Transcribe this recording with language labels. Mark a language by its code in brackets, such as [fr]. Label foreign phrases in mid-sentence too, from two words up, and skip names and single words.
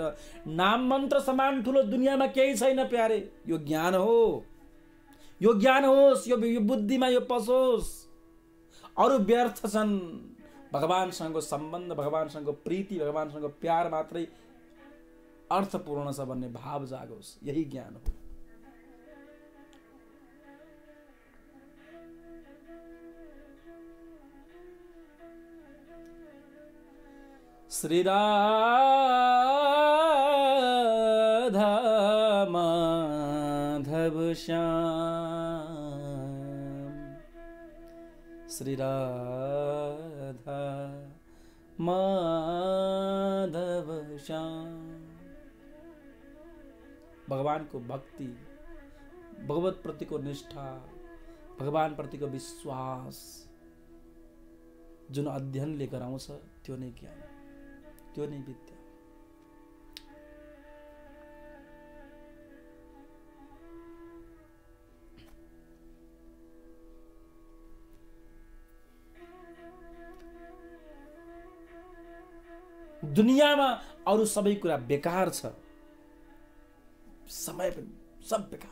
[ne] नाम मन्त्र समान ठुलो दुनियाँमा केही छैन प्यारे। यो ज्ञान हो, यो ज्ञान होस्, यो बुद्धिमा यो पसोस्। अरू व्यर्थ छन्। भगवानसँगको सम्बन्ध, भगवानसँगको प्रीति, भगवानसँगको प्यार मात्रै अर्थपूर्ण छ भन्ने भाव जागोस्। यही ज्ञान हो। श्री राधा माधव श्याम, श्री राधा माधव श्याम। भगवान को भक्ति, भगवत प्रति को निष्ठा, भगवान प्रति को विश्वास जुन अध्ययनले गराउँछ त्यो नै ज्ञान, त्यो नै विद्या। दुनियाँमा अरू सबै कुरा बेकार छ, समय पनि सब बेकार।